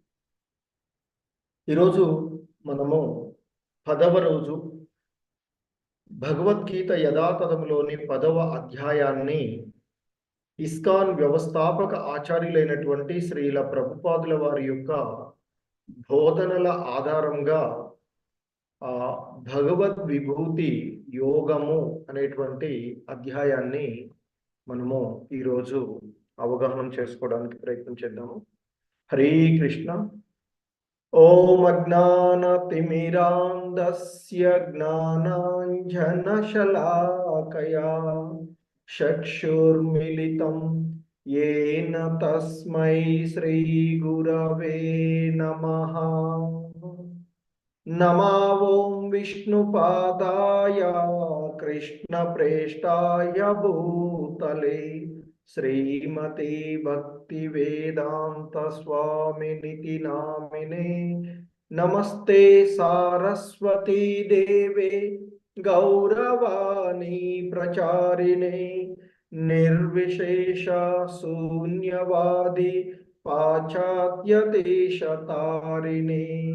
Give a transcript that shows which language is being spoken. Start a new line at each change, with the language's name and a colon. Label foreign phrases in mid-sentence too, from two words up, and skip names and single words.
Telugu: ఈరోజు మనము 10వ రోజు భగవద్గీత యథాతథములోని 10వ అధ్యాయాన్ని ఇస్కాన్ వ్యవస్థాపక ఆచార్యులైనటువంటి శ్రీల ప్రభుపాదుల వారి యొక్క బోధనల ఆధారంగా భగవద్ విభూతి యోగము అనేటువంటి అధ్యాయాన్ని మనము ఈరోజు అవగాహన చేసుకోవడానికి ప్రయత్నం చేద్దాము.
Sanskrit: హరే కృష్ణ. ఓం అజ్ఞానతిమిరాంధస్య జ్ఞానాంజనశలాకయా చక్షుర్మిలితం येन తస్మై శ్రీ గురవే నమః. నమో ఓం విష్ణుపాదాయ కృష్ణప్రేష్టాయ భూతలే శ్రీమతే భక్తి వేదాంత స్వామినితి నామినే. నమస్తే సారస్వతీ దేవే గౌరవాణి ప్రచారిణే నిర్విశేష శూన్యవాది పాశ్చాత్య దేశతారిణే.